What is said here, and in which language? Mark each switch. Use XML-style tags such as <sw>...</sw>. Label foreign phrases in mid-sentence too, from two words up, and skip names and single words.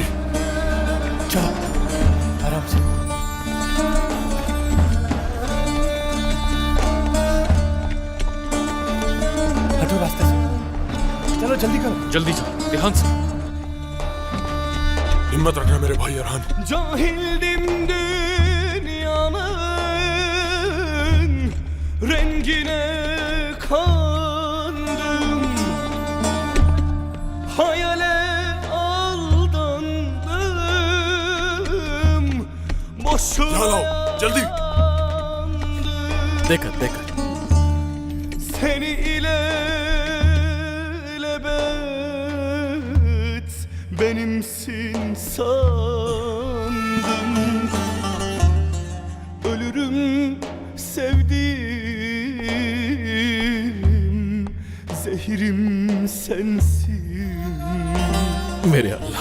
<hi>चलो आराम से। हटो रास्ते से, चलो जल्दी करो। जल्दी जाओ, ध्यान से। हिम्मत रखना मेरे भाई अरहान।</hi> <tr>Cahildim dünyanın rengine kandım, hayale aldandım, boşuna</tr> <hi>यहाँ लाओ, जल्दी।</hi> <tr>yandım.</tr> <hi>देखकर</hi> <tr>Seni ilelebet benimsin sandım. Ölürüm sevdiğim, zehirim sensin.</tr> <hi>मेरे अल्लाह,</hi>